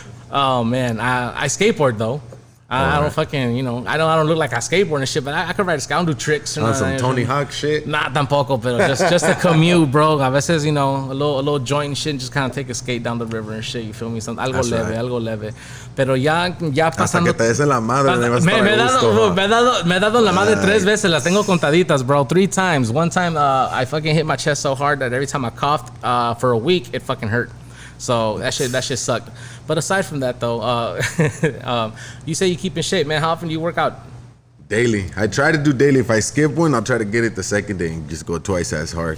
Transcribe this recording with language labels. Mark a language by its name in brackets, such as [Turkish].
[English] Oh, man. I skateboard, though. I don't fucking, I don't look like I skateboard and shit, but I could ride a scoundrel tricks. On some Tony Hawk shit? Nah, [Spanish] tampoco, pero [English] just a commute, bro. [Spanish] A veces, [English] a little joint and shit, and just kind of take a skate down the river and shit, you feel me? [Spanish] Algo leve. Pero ya pasando... Hasta que te des en la madre, me he dado en la madre 3 veces, las tengo contaditas, bro. [English] 3 times. One time, I fucking hit my chest so hard that every time I coughed for a week, it fucking hurt. So that shit sucked. But aside from that, though, you say you keep in shape, man. How often do you work out? Daily. I try to do daily. If I skip one, I'll try to get it the second day and just go twice as hard,